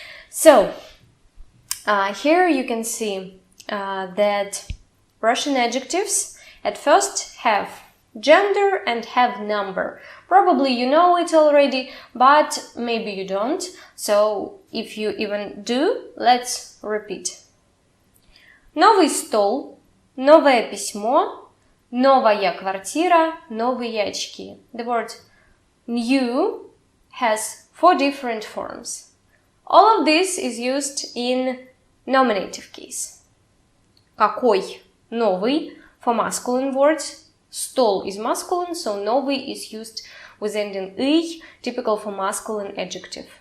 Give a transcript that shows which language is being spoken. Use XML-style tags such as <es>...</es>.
<en>So, here you can see that Russian adjectives at first have gender and have number. Probably you know it already, but maybe you don't. So, if you even do, let's repeat.</en> <ru>Новый стол, новое письмо, новая квартира, новые очки.</ru> <en>The word new has 4 different forms. All of this is used in nominative case.</en> <ru>Какой?</ru> <en>Новый for masculine words. Стол is masculine, so новый is used with ending «ый», typical for masculine adjective.</en>